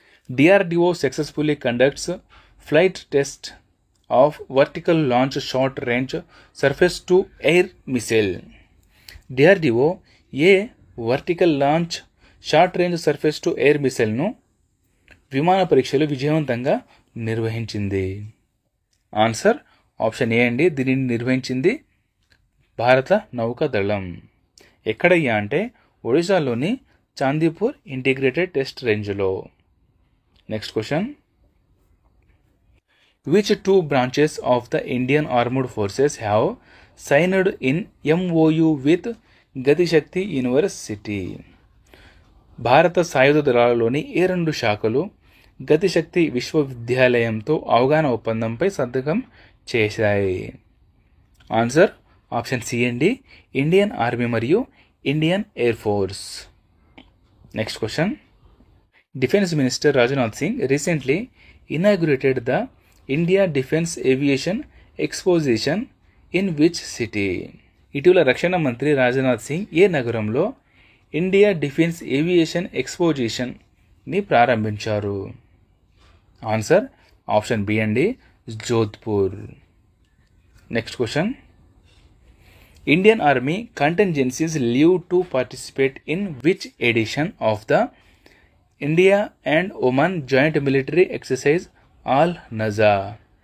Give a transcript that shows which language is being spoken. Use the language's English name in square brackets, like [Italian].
[English] DRDO successfully conducts flight test of vertical launch short range surface to air missile. [Telugu] DRDO ఏ vertical launch short range surface to air మిసైల్ను విమాన పరీక్షలు విజయవంతంగా నిర్వహించింది? Answer option ఏ అండి, దీనిని నిర్వహించింది భారత నౌకాదళం. ఎక్కడయ్యా అంటే ఒడిశాలోని చాందీపూర్ ఇంటిగ్రేటెడ్ టెస్ట్ రేంజ్లో. [English] Next question. Which 2 branches of the Indian Armed Forces have signed in MOU with Gatishakti university? [Telugu] భారత సాయుధ దళాలలోని ఏ 2 శాఖలు గతిశక్తి విశ్వవిద్యాలయంతో అవగాహన ఒప్పందంపై సంతకం చేశాయి? ఆన్సర్ ఆప్షన్ సి అండి, ఇండియన్ ఆర్మీ మరియు Indian air force. [English] Next question. Defence minister Rajnath Singh recently inaugurated the India Defence Aviation Exposition in which city? [Telugu] ఇటీవల రక్షణ మంత్రి రాజ్నాథ్ సింగ్ ఏ నగరంలో ఇండియా డిఫెన్స్ ఏవియేషన్ ఎక్స్పోజిషన్ని ప్రారంభించారు? [English] Answer option B అండి, Jodhpur. Next question. Indian army contingencies leave to participate in which edition of the India and Oman joint military exercise Al Najah?